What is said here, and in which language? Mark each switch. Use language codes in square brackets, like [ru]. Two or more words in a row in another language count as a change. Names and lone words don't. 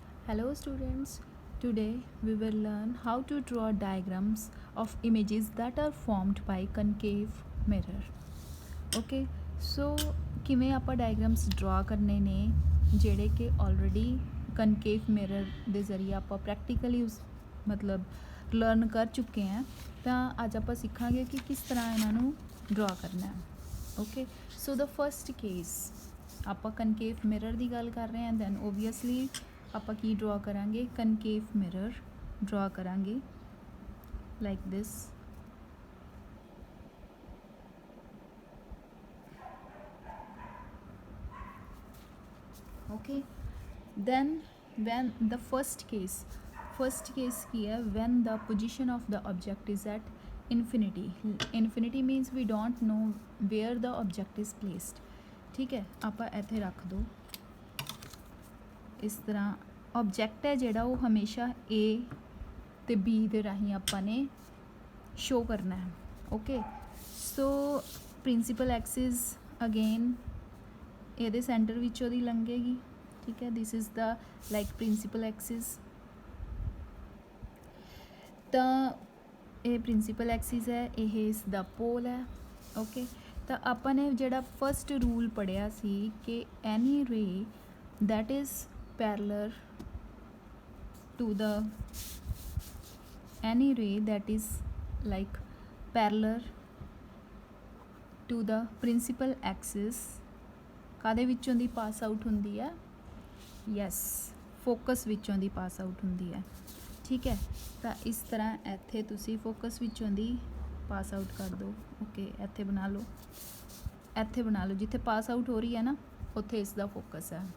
[en] Hello students, today we will learn how to draw diagrams of images that are formed by concave mirror. [pa] Okay, so ਕਿਵੇਂ ਆਪਾਂ [en] diagrams draw [pa] ਕਰਨੇ ਨੇ ਜਿਹੜੇ ਕਿ [en] already concave mirror [pa] ਦੇ ਜ਼ਰੀਏ ਆਪਾਂ ਪ੍ਰੈਕਟੀਕਲੀ ਉਸ ਮਤਲਬ ਲਰਨ ਕਰ ਚੁੱਕੇ ਹਾਂ ਤਾਂ ਅੱਜ ਆਪਾਂ ਸਿੱਖਾਂਗੇ ਕਿ ਕਿਸ ਤਰ੍ਹਾਂ ਇਹਨਾਂ ਨੂੰ ਡਰਾ ਕਰਨਾ ਹੈ। [en] Okay, so the first case [pa] ਆਪਾਂ [en] concave mirror [pa] ਦੀ ਗੱਲ ਕਰ ਰਹੇ ਹਾਂ, [en] then obviously [pa] ਆਪਾਂ ਕੀ ਡਰਾ ਕਰਾਂਗੇ, [en] concave mirror draw [pa] ਕਰਾਂਗੇ [en] like this. Okay, then when the first case [hi] की है, [en] when the position of the object is at infinity. Infinity means we don't know where the object is placed. [hi] ठीक है, [pa] ਆਪਾਂ ਇੱਥੇ ਰੱਖ ਦੋ ਇਸ ਤਰ੍ਹਾਂ। ऑब्जेक्ट है ਜਿਹੜਾ ਉਹ ਹਮੇਸ਼ਾ A ਤੇ B ਦੇ ਰਾਹੀਂ ਆਪਾਂ ਨੇ ਸ਼ੋ ਕਰਨਾ ਹੈ। [en] Okay, so principal axis again [pa] ਇਹਦੇ ਸੈਂਟਰ ਵਿੱਚੋਂ ਦੀ ਲੰਘੇਗੀ। ਠੀਕ ਹੈ, [en] this is the like principal axis. [pa] ਤਾਂ ਇਹ [en] principal axis [pa] ਹੈ, ਇਹ ਇਸ ਦਾ ਪੋਲ ਹੈ। ਓਕੇ, ਤਾਂ ਆਪਾਂ ਨੇ ਜਿਹੜਾ [en] first rule [pa] ਪੜ੍ਹਿਆ ਸੀ ਕਿ [en] any ray that is parallel to the any ray that is like parallel to the principal axis [pa] ਕਾਦੇ ਵਿੱਚੋਂ ਦੀ [en] pass out [pa] ਹੁੰਦੀ ਹੈ? ਯੈਸ, ਫੋਕਸ ਵਿੱਚੋਂ ਦੀ [en] pass out [pa] ਹੁੰਦੀ ਹੈ। ਠੀਕ ਹੈ, ਤਾਂ ਇਸ ਤਰ੍ਹਾਂ ਇੱਥੇ ਤੁਸੀਂ ਫੋਕਸ ਵਿੱਚੋਂ ਦੀ [en] pass out [pa] ਕਰ ਦਿਓ। ਓਕੇ, ਇੱਥੇ ਬਣਾ ਲਓ, ਇੱਥੇ ਬਣਾ ਲਓ, ਜਿੱਥੇ [en] pass out [pa] ਹੋ ਰਹੀ ਹੈ ਨਾ ਉੱਥੇ ਇਸ ਦਾ ਫੋਕਸ ਹੈ।